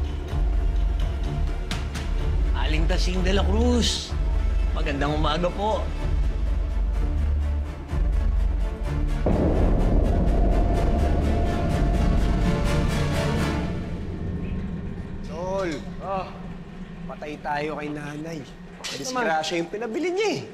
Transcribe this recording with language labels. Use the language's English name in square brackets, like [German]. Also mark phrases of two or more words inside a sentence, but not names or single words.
[Filipino] Aling Tasing de la Cruz. Magandang umaga po. Tol, patay tayo kay nanay. Disgrasya yung pinabili niya eh.